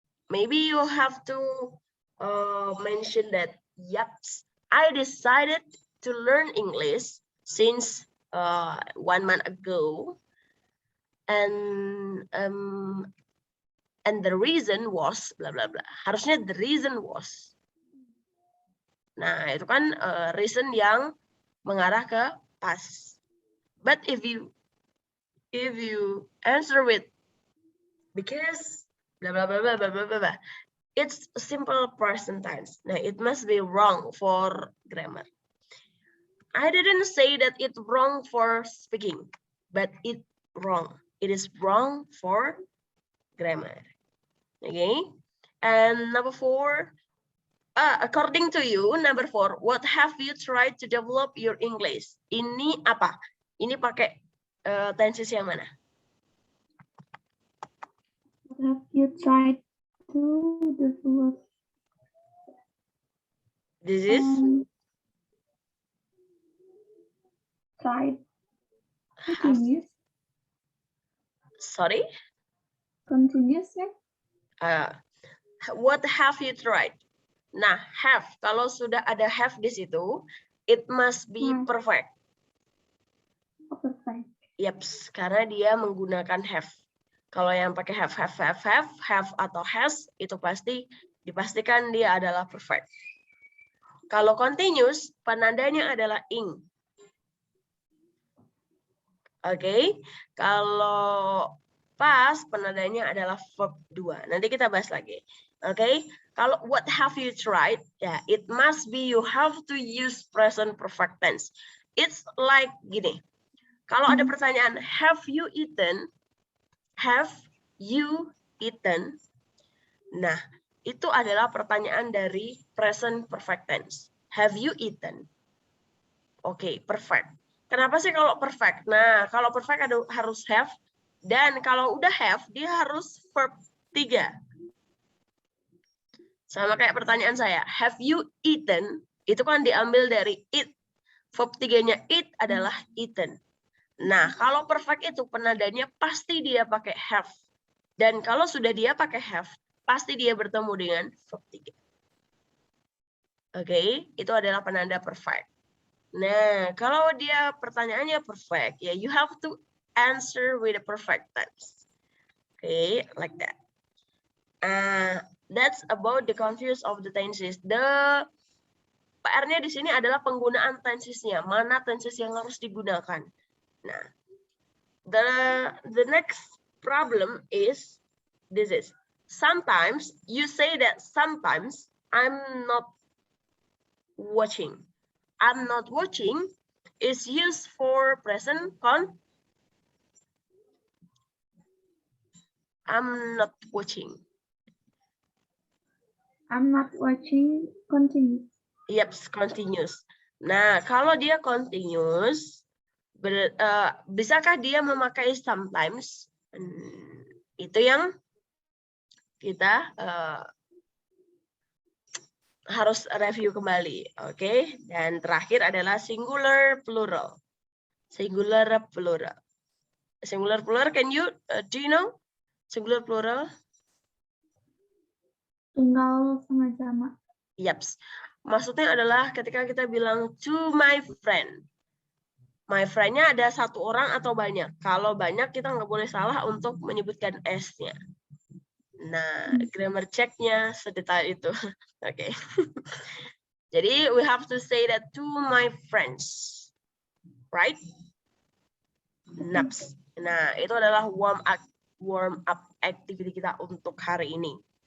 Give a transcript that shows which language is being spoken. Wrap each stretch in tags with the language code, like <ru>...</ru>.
<en>Maybe you have to mention that, yes, I decided to learn English since 1 month ago, and the reason was blah blah blah. Harusnya the reason was.</en> <id>Nah, itu kan reason yang mengarah ke past.</id> <en>But if you answer with because blah blah blah blah blah blah blah, It's a simple present tense. Now, it must be wrong for grammar. I didn't say that it's wrong for speaking, but it's wrong. It is wrong for grammar. Okay. And number 4, according to you, number 4, what have you tried to develop your English?</en> <id>Ini apa? Ini pakai tenses yang mana?</id> <en>What have you tried to develop? This is Tried. Continuous. Sorry? Continuous ya? What have you tried? Nah, have.</en> <id>Kalau sudah ada have di situ,</id> <en>it must be perfect. Oh, perfect.</en> <id>Yaps, karena dia menggunakan have. Kalau yang pakai have atau has, itu pasti dipastikan dia adalah perfect. Kalau continuous, penandanya adalah ing. Oke, kalau past penandanya adalah verb 2. Nanti kita bahas lagi. Oke, kalau</id> <en>what have you tried? Ya, it must be you have to use present perfect tense. It's like</en> <id>gini. Kalau ada pertanyaan,</id> <en>have you eaten? Have you eaten?</en> <id>Nah, itu adalah pertanyaan dari present perfect tense.</id> <en>Have you eaten? Oke, perfect.</en> <id>Kenapa sih kalau perfect? Nah, kalau perfect harus have, dan kalau udah have, dia harus verb 3. Sama kayak pertanyaan saya, have you eaten? Itu kan diambil dari eat. Verb 3-nya eat adalah eaten. Nah, kalau perfect itu penandanya pasti dia pakai have. Dan kalau sudah dia pakai have, pasti dia bertemu dengan verb 3. Oke, itu adalah penanda perfect. Nah, kalau dia pertanyaannya perfect, ya</id> <en>you have to answer with a perfect tense. Okay, like that. That's about the confuse of the tenses.</en> <id>The PR-nya di sini adalah penggunaan tensesnya. Mana tenses yang harus digunakan?</id> <en>Nah, the next problem is this is sometimes you say that sometimes I'm not watching. I'm not watching is used for present I'm not watching. I'm not watching continuous.</en> <id>Yep, continuous. Nah, kalau dia continuous, bisakah dia memakai sometimes? Itu yang kita harus review kembali, oke? Dan terakhir adalah singular plural.</id> <en>Singular plural. Singular plural, can you do you know singular plural?</en> <id>Tunggal sama jamak. Yaps. Maksudnya adalah ketika kita bilang</id> <en>to my friend.</en> <id>My friend-nya ada satu orang atau banyak. Kalau banyak kita nggak boleh salah untuk menyebutkan S-nya. Nah, grammar check-nya sedetail itu. Oke.</id> <en>Jadi, we have to say that to my friends. Right? Naps.</en> <id>Nah, itu adalah warm up activity kita untuk hari ini.</id>